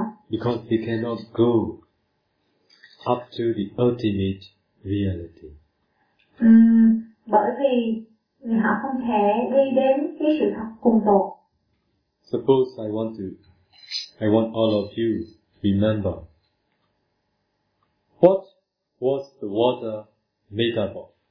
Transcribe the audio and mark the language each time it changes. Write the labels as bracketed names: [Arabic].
[English] Because he cannot go up to the ultimate reality. [Vietnamese] Bởi vì họ không thể đi đến cái sự thật cùng tột. [English] Suppose I want all of you remember what was the water made up of?